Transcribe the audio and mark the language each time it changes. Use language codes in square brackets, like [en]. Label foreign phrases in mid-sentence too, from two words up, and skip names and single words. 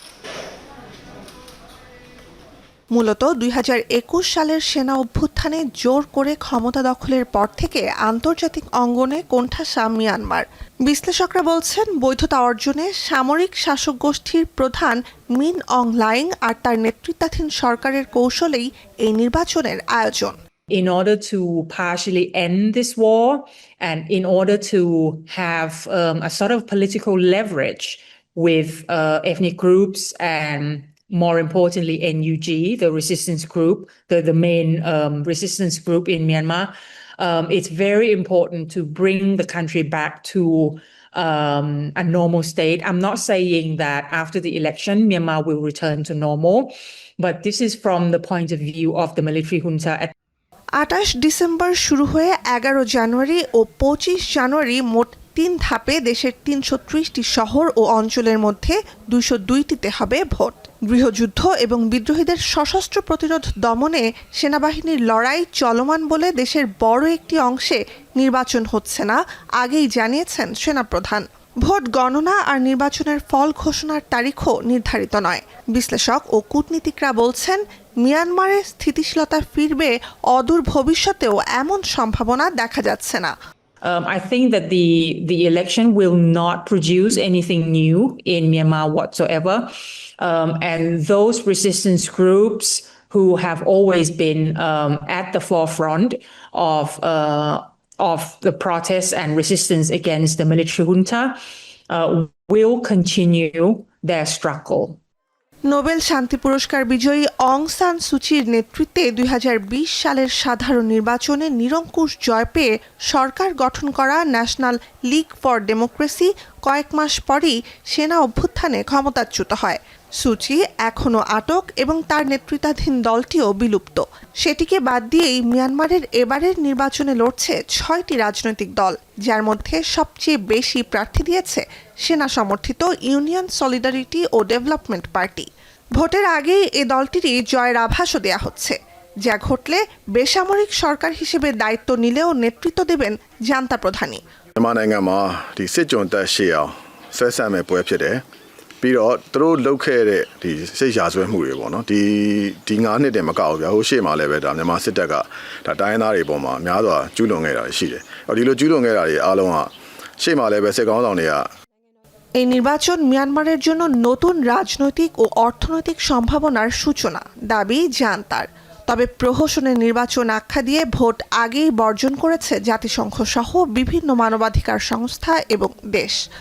[bn] মূলত ২০২১ সালের সেনা অভ্যুত্থানে জোর করে ক্ষমতা দখলের পর থেকে আন্তর্জাতিক অঙ্গনে কোণঠাসা মিয়ানমার। বিশ্লেষকরা বলছেন, বৈধতা অর্জনে সামরিক শাসক গোষ্ঠীর প্রধান মিন অং লাইং আর তার নেতৃত্বাধীন সরকারের কৌশলেই এই নির্বাচনের আয়োজন। [en] In order to partially end this war and in order to have a sort of political leverage with ethnic groups and more importantly NUG, the resistance group, the main resistance group in Myanmar, it's very important to bring the country back to a normal state. I'm not saying that after the election Myanmar will return to normal, but this is from the point of view of the military junta. [bn] ২৮ ডিসেম্বর শুরু হয়ে ১১ জানুয়ারি ও ২৫ জানুয়ারি মোট ৩ ধাপে দেশের ৩৩০টি শহর ও অঞ্চলের মধ্যে ২০২টিতে হবে ভোট। গৃহযুদ্ধ এবং বিদ্রোহীদের সশস্ত্র প্রতিরোধ দমনে সেনাবাহিনীর লড়াই চলমান বলে দেশের বড় একটি অংশে নির্বাচন হচ্ছে না, আগেই জানিয়েছেন সেনাপ্রধান। ভোট গণনা আর নির্বাচনের ফল ঘোষণার তারিখও নির্ধারিত নয়। বিশ্লেষক ও কূটনীতিকরা বলছেন, মিয়ানমারে স্থিতিশীলতা ফিরবে অদূর ভবিষ্যতেও এমন সম্ভাবনা দেখা যাচ্ছে না। [en] I think that the election will not produce anything new in Myanmar whatsoever, and those resistance groups who have always been at the forefront of the protests and resistance against the military junta will continue their struggle. [bn] নোবেল শান্তি পুরস্কার বিজয়ী অং সান সুচির নেতৃত্বে ২০২০ সালের সাধারণ নির্বাচনে নিরঙ্কুশ জয় পেয়ে সরকার গঠন করা ন্যাশনাল লীগ ফর ডেমোক্রেসি কয়েক মাস পরই সেনা অভ্যুত্থানে ক্ষমতাচ্যুত হয়। সুচি এখনও আটক এবং তার নেতৃত্বাধীন দলটিও বিলুপ্ত। সেটিকে বাদ দিয়েই মিয়ানমারের এবারের নির্বাচনে লড়ছে ৬টি রাজনৈতিক দল, যার মধ্যে সবচেয়ে বেশি প্রার্থী দিয়েছে সেনা সমর্থিত ইউনিয়ন সলিডারিটি ও ডেভেলপমেন্ট পার্টি। ভোটের আগেই এ দলটিরই জয়ের আভাসও দেয়া হচ্ছে, যা ঘটলে বেসামরিক সরকার হিসেবে দায়িত্ব নিলেও নেতৃত্ব দেবেন জান্তা প্রধানই। [my] မြန်မာနိုင်ငံမှာဒီစစ်ကြုံတက်ရှေ့အောင်ဆွဲဆန့်မဲ့ပွဲဖြစ်တယ်ပြီးတော့သူတို့လုပ်ခဲ့တဲ့ဒီစိတ်ရာဇဝဲမှုတွေပေါ့နော်ဒီ9နှစ်တည်းမကောက်ဘူးဗျာဟိုရှေ့မှာလည်းပဲဒါမြန်မာစစ်တပ်ကဒါတိုင်းသားတွေပေါ်မှာများစွာကျူးလွန်ခဲ့တာရှိတယ်။ဒီလိုကျူးလွန်ခဲ့တာတွေအားလုံးကရှေ့မှာလည်းပဲစစ်ကောင်းဆောင်တွေက [bn] এই নির্বাচন মিয়ানমারের জন্য নতুন রাজনৈতিক ও অর্থনৈতিক সম্ভাবনার সূচনা, দাবি জান্তার। তবে প্রহসনের নির্বাচন আখ্যা দিয়ে ভোট আগেই বর্জন করেছে জাতিসংঘ সহ বিভিন্ন মানবাধিকার সংস্থা এবং দেশ।